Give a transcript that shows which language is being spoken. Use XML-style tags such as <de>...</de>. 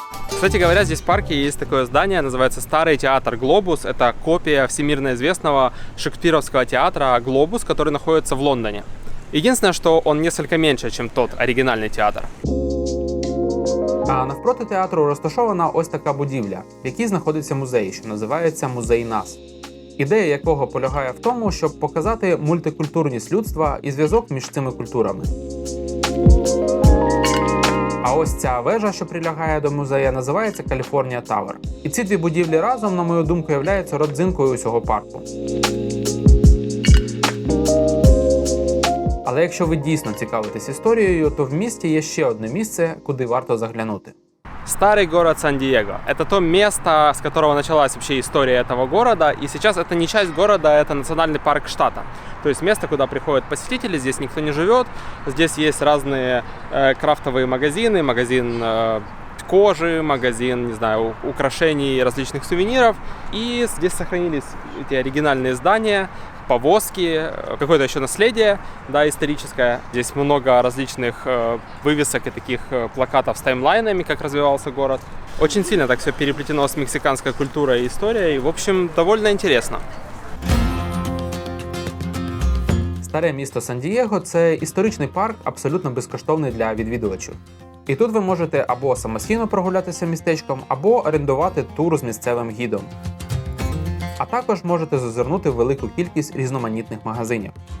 <ru>Кстати говоря, здесь в парке есть такое здание, называется Старый театр «Глобус». Это копия всемирно известного шекспировского театра «Глобус», который находится в Лондоне. Единственное, что он несколько меньше, чем тот оригинальный театр.</ru> <uk>А навпроти театру розташована ось така будівля, в якій знаходиться музей, що називається «Музей НАС», ідея якого полягає в тому, щоб показати мультикультурність людства і зв'язок між цими культурами. А ось ця вежа, що прилягає до музею, називається Каліфорнія Тавер. І ці дві будівлі разом, на мою думку, являються родзинкою усього парку. Але якщо ви дійсно цікавитесь історією, то в місті є ще одне місце, куди варто заглянути.</uk> <ru>Старый город Сан-Диего. Это то место, с которого началась вообще история этого города. И сейчас это не часть города, это национальный парк штата. То есть место, куда приходят посетители, здесь никто не живет. Здесь есть разные крафтовые магазины, магазин кожи, магазин, не знаю, украшений, различных сувениров. И здесь сохранились эти оригинальные здания, повозки, какое-то еще наследие, да, историческое. Здесь много различных вывесок и таких плакатов с таймлайнами, как развивался город. Очень сильно так все переплетено с мексиканской культурой и историей. В общем, довольно интересно.</ru> <uk>Старе місто Сан-Дієго – це історичний парк, абсолютно безкоштовний для відвідувачів. І тут ви можете або самостійно прогулятися містечком, або орендувати тур з місцевим гідом. А також можете зазирнути в велику кількість різноманітних магазинів.</uk>